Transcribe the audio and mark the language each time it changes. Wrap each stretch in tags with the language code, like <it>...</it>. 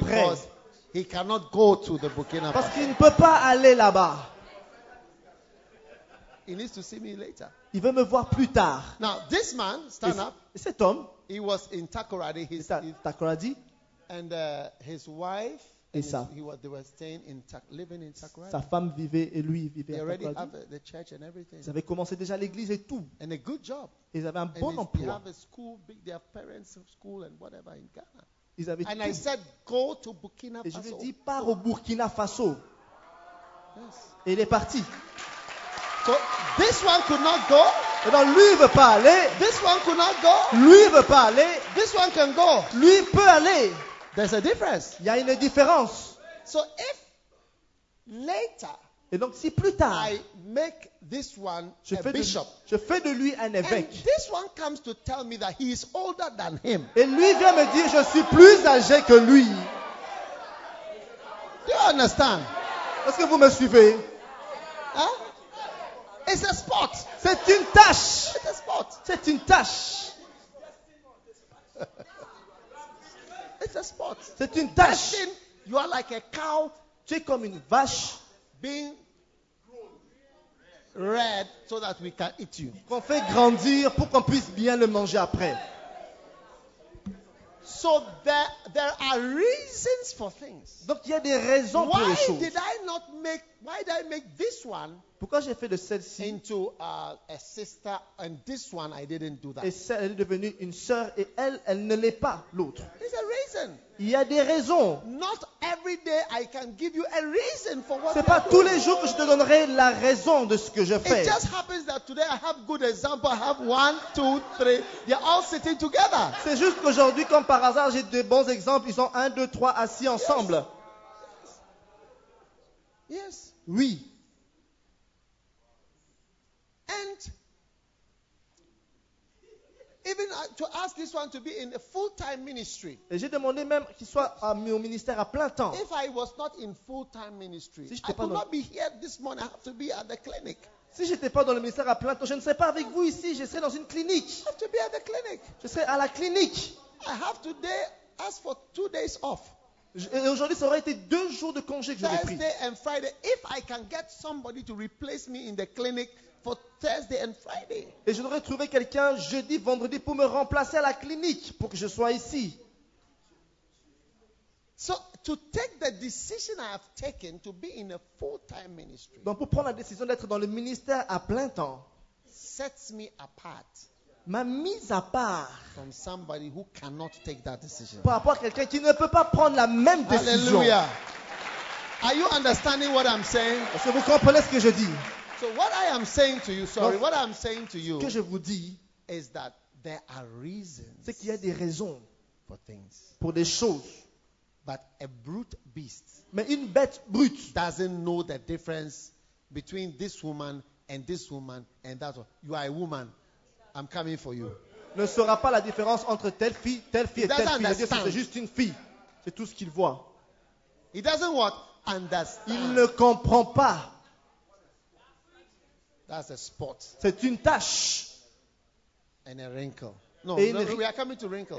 <en>Because he cannot go to the Burkina Faso.</en> <fr>Parce qu'il ne peut pas aller là-bas.</fr> <en>He needs to see me later.</en> <fr>Il veut me voir plus tard.</fr> <en>Now, this man, stand up.</en> <fr>Cet homme,</fr> <en>he was in Takoradi. He's in Takoradi. And his wife,</en> <fr>et sa,</fr> <en>he was, they were staying in living in Takoradi.</en> <fr>Sa femme vivait et lui vivait</fr> <en>they</en> <fr>à Takoradi.</fr> <en>They already have the church and everything.</en> <fr>Ils avaient commencé déjà l'église et tout.</fr> <en>And a good job.</en> <fr>Ils avaient un bon</fr> <en>and</en> <fr>emploi.</fr> <en>They have a school, big, their parents' school and whatever in Ghana.</en> <fr>Ils avaient</fr> <en>and</en> <fr>tout.</fr> <en>I said, go to Burkina Faso.</en> <fr>Et je lui ai dit, pars au Burkina Faso.</fr> <en>Yes.</en> <fr>Et il est parti.</fr> <en>So this one could not go.</en> <fr>Et donc lui veut pas aller.</fr> <en>This one could not go.</en> <fr>Lui veut pas aller.</fr> <en>This one can go.</en> <fr>Lui peut aller.</fr> <en>There's a difference.</en> <fr>Il y a une différence.</fr> <en>So if later.</en> <fr>Et donc si plus tard.</fr> <en>I make this one a bishop.</en> <fr>Je fais de lui un évêque.</fr> <en>And this one comes to tell me that he is older than him.</en> <fr>Et lui vient me dire je suis plus âgé que lui.</fr> <en>Do you understand?</en> <fr>Est-ce que vous me suivez?</fr> <en>Hein? It's a sport.</en> <fr>C'est une tâche.</fr> <en>It's a sport.</en> <fr>C'est une tâche.</fr> <en>It's a sport.</en> <fr>C'est une tâche.</fr> <en>Destin, you are like a cow.</en> <fr>Tu es comme une vache.</fr> <en>Being red so that we can eat you.</en> <fr>Qu'on fait grandir pour qu'on puisse bien le manger après.</fr> <en>So there are reasons for things.</en> <fr>Donc il y a des raisons</fr> <en>why</en> <fr>pour les choses.</fr> <en>Why did I make this one?</en> <fr>Pourquoi j'ai fait de celle-ci</fr> <en>into a sister and this one I didn't do that.</en> <fr>Et celle est devenue une sœur et elle ne l'est pas l'autre.</fr> <en>There's a reason.</en> <fr>Il y a des raisons.</fr> <en>Not every day I can give you a reason for what.</en> <fr>C'est pas tous les jours que je te donnerai la raison de ce que je fais.</fr> <en>It just happens that today I have good example. I have 1, 2, 3. They're all sitting together.</en> <fr>C'est juste qu'aujourd'hui, comme par hasard, j'ai de bons exemples. Ils sont 1, 2, 3 assis ensemble.</fr> <en>Yes.</en> <fr>Oui.</fr> <en>And to ask this one to be in a full-time ministry.</en> <fr>Et j'ai demandé même qu'il soit au ministère à plein temps.</fr> <en>If I was not in full-time ministry,</en> <fr>si</fr> <en>I could not be here this morning. I have to be at the clinic.</en> <fr>Si j'étais pas dans le ministère à plein temps, je ne serais pas avec vous ici. Je serais dans une clinique.</fr> <en>I have to be at the clinic.</en> <fr>Je serais à la clinique.</fr> <en>I have today asked for 2 days off.</en> <fr>Et aujourd'hui, ça aurait été 2 jours de congé que j'aurais pris.</fr> <en>Thursday and Friday. If I can get somebody to replace me in the clinic for Thursday and Friday.</en> <fr>Et je devrais trouver quelqu'un jeudi, vendredi pour me remplacer à la clinique pour que je sois ici.</fr> <en>So to take the decision I have taken to be in a full-time ministry.</en> <fr>Donc pour prendre la décision d'être dans le ministère à plein temps.</fr> <en>Sets me apart.</en> <fr>M'a mise à part.</fr> <en>From somebody who cannot take that decision.</en> <fr>Par rapport à quelqu'un qui ne peut pas prendre la même décision.</fr> <en>Hallelujah. Are you understanding what I'm saying?</en> <fr>Est-ce que vous comprenez ce que je dis?</fr> <en>So what I am saying to you, what I'm saying to you,</en> <fr>ce que je vous dis,</fr> <en>is that there are reasons.</en> <fr>C'est qu'il y a des raisons</fr> <en>for things.</en> <fr>Pour des choses.</fr> <en>But a brute beast.</en> <fr>Mais une bête brute</fr> <en>doesn't know the difference between this woman and that one. You are a woman. I'm coming for you.</en> <fr>Ne saura pas la différence entre telle fille et telle fille. C'est juste une fille. C'est tout ce qu'il voit.</fr> <en>He doesn't what? Understand.</en> <fr>Il ne comprend pas.</fr> <en>That's a spot.</en> <fr>C'est une tache.</fr> <en>And a wrinkle. No,</en> <fr>et une ride.</fr> <en>We are coming to wrinkles.</en>